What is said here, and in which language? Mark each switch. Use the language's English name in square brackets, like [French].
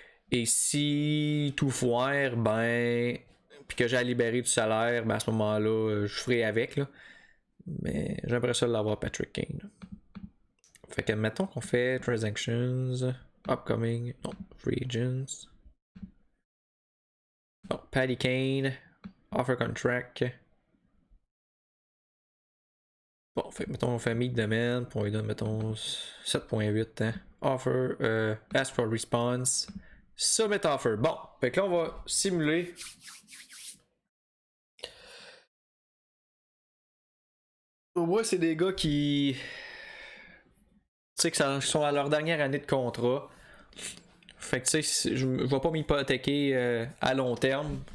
[French] Et si tout foire, ben. Puis que j'ai à libérer du salaire, ben à ce moment-là, je ferai avec. Là. Mais j'aimerais ça l'avoir Patrick Kane. Fait que mettons qu'on fait transactions, upcoming, non, [English] free agents. Oh, Paddy Kane, offer contract. [French] Bon, fait mettons on fait [English] meet demand, [French] puis on lui donne mettons 7.8 hein. [English] Offer, ask for response, submit offer. [French] Bon, fait que là on va simuler. Au moins c'est des gars qui, tu sais que ça sont à leur dernière année de contrat. Fait que tu sais, je vais pas m'hypothéquer à long terme.